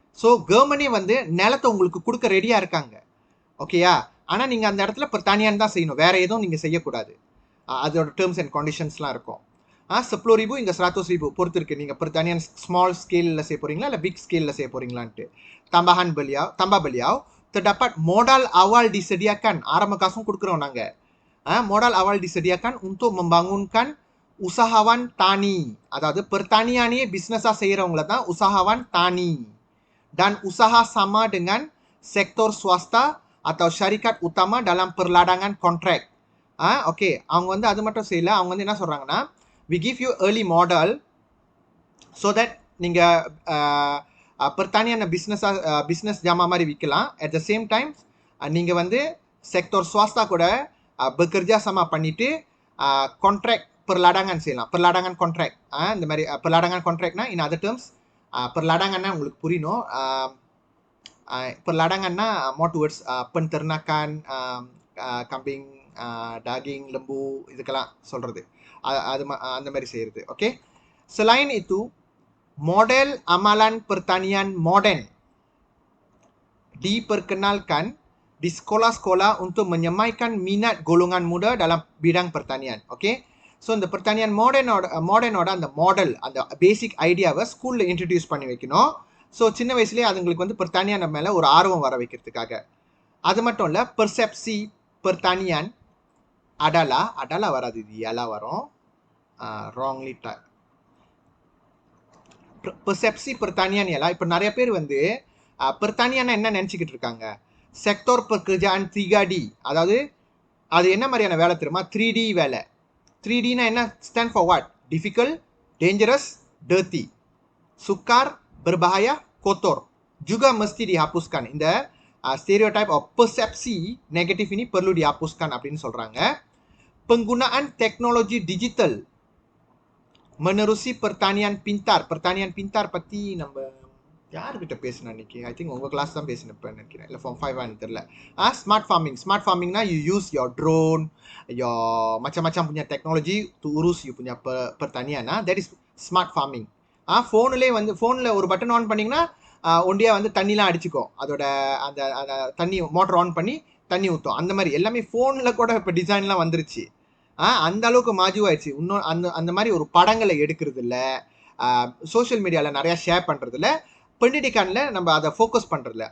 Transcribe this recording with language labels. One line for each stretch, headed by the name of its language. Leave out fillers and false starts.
Tamil: So, government வந்து நிலத்தை உங்களுக்கு கொடுக்க ரெடியாக இருக்காங்க. ஓகேயா? ஆனால் நீங்கள் அந்த இடத்துல pertanian தான் செய்யணும், வேற எதுவும் நீங்கள் செய்யக்கூடாது. அதோட டேர்ம்ஸ் அண்ட் கண்டிஷன்ஸ்லாம் இருக்கும். 10,000 hingga 100,000 பொறுத்து இருக்கு. நீங்கள் pertanian ஸ்மால் ஸ்கேலில் செய்ய போகிறீங்களா இல்லை பிக் ஸ்கேலில் செய்ய போகிறீங்களான்ட்டு.
Malay: tambah beliau terdapat modal awal disediakan,
Tamil: ஆரம்ப காசும் கொடுக்குறோம் நாங்கள்.
Malay: modal awal disediakan untuk membangunkan usahawan tani,
Tamil: அதாவது pertaniannya பிஸ்னஸாக செய்கிறவங்கள தான்
Malay: usahawan tani, dan usaha sama dengan sektor swasta atau syarikat utama dalam perladangan kontrak.
Tamil: Okay, அவங்க வந்து அது மட்டும் செய்யல, அவங்க வந்து என்ன சொல்கிறாங்கன்னா
English: we give you early model so that
Tamil: நீங்கள் pertanian பிஸ்னஸ் ஜாமா மாதிரி விற்கலாம். அட் த சேம் டைம் நீங்கள் வந்து செக்டர் swasta கூட
Malay: bekerja sama
Tamil: பண்ணிட்டு கான்ட்ராக்ட் perladangan செய்யலாம். perladangan contract, இந்த மாதிரி perladangan contractனா
English: in other terms
Tamil: perladanganனா உங்களுக்கு புரியணும். perladanganனா
English: more towards
Tamil: penternakan, kambing, daging, lembu, இதுக்கெல்லாம் சொல்கிறது, அது அந்த மாதிரி செய்கிறது.
Malay: ஓகே, selain itu model amalan pertanian modern diperkenalkan di sekolah-sekolah untuk menyemaikan minat golongan muda dalam bidang pertanian.
Tamil: Okay, so இந்த pertanian modernோட அந்த மாடல், அந்த பேசிக் ஐடியாவை ஸ்கூலில் இன்ட்ரடியூஸ் பண்ணி வைக்கணும். ஸோ சின்ன வயசுலேயே அதுங்களுக்கு வந்து pertanian மேலே ஒரு ஆர்வம் வர வைக்கிறதுக்காக. அது மட்டும் இல்லை,
Malay: persepsi pertanian adalah
Tamil: வராது, இது எல்லாம் வரும், wrongly type. persepsi pertanian எல்லாம் இப்போ நிறைய பேர் வந்து pertanian என்ன நினச்சிக்கிட்டு இருக்காங்க, செக்டர் pekerjaan 3D, அதாவது அது என்ன மாதிரியான வேலை தெரியுமா, 3D வேலை.
English: 3Dனா என்ன, stand for what? Difficult, dangerous, dirty,
Malay: sukar, berbahaya, kotor, juga mesti dihapuskan.
English: இந்த
Malay: stereotype or persepsi negatif ini perlu dihapuskan
Tamil: அப்படின்னு சொல்றாங்க.
Malay: Penggunaan teknologi digital menerusi pertanian pintar.
Tamil: Pertanian pintar பத்தி நம்ம யார்கிட்ட பேசினா இன்னைக்கு? ஐ திங்க் உங்க கிளாஸ் தான் பேசினப்ப நினைக்கிறேன். இல்லை ஃபார்ம் 5 தெரியல. Smart farming.
English: smart ஃபார்மிங்னா you use your drone, your
Malay: macam-macam punya teknologi
English: to
Malay: urus you punya pertanian.
English: That is smart farming.
Tamil: ஃபோனில் ஒரு பட்டன் ஆன் பண்ணிங்கன்னா ஒண்டியா வந்து தண்ணிலாம் அடிச்சுக்கும். அதோட அந்த அந்த தண்ணி மோட்டர் ஆன் பண்ணி தண்ணி ஊற்றும். அந்த மாதிரி எல்லாமே ஃபோனில் கூட இப்போ டிசைன்லாம் வந்துருச்சு. அந்த அளவுக்கு மாஜுவாயிடுச்சு. இன்னும் அந்த மாதிரி ஒரு படங்களை எடுக்கிறது இல்லை, சோஷியல் மீடியாவில் நிறையா ஷேர் பண்ணுறது இல்லை, பெண்டிடிகானில் நம்ம அதை ஃபோக்கஸ் பண்ணுறதில்ல.